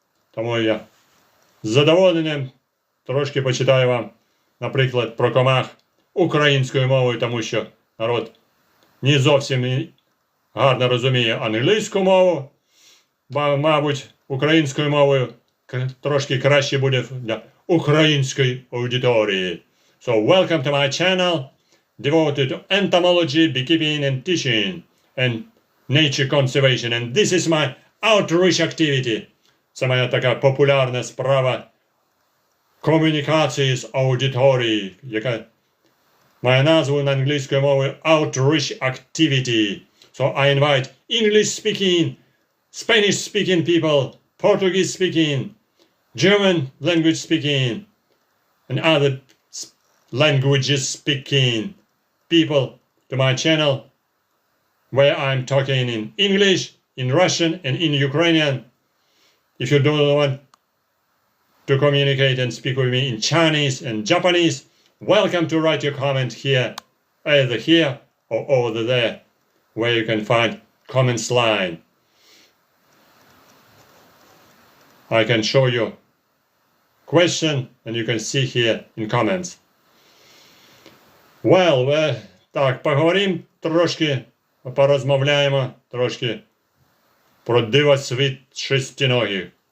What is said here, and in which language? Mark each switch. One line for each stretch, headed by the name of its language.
Ukrainian: Тому я з задоволенням трошки почитаю вам, наприклад, про комах українською мовою, тому що народ не зовсім гарно розуміє англійську мову, мабуть, українською мовою трошки краще буде для української аудиторії.
English: So, welcome to my channel, devoted to entomology, beekeeping and teaching, and nature conservation. And this is my outreach activity. Це моя така популярна справа комунікації з аудиторією, яка має назву на англійською мовою outreach activity. So I invite English-speaking, Spanish-speaking people, Portuguese-speaking, German language-speaking, and other languages-speaking people to my channel, where I'm talking in English, in Russian, and in Ukrainian. If you don't want to communicate and speak with me in Chinese and Japanese, welcome to write your comment here, either here or over there, where you can find comments line. I can show you question and you can see here in comments.
Ukrainian: Well, так, поговоримо трошки, порозмовляємо трошки про дивосвіт шестиногих.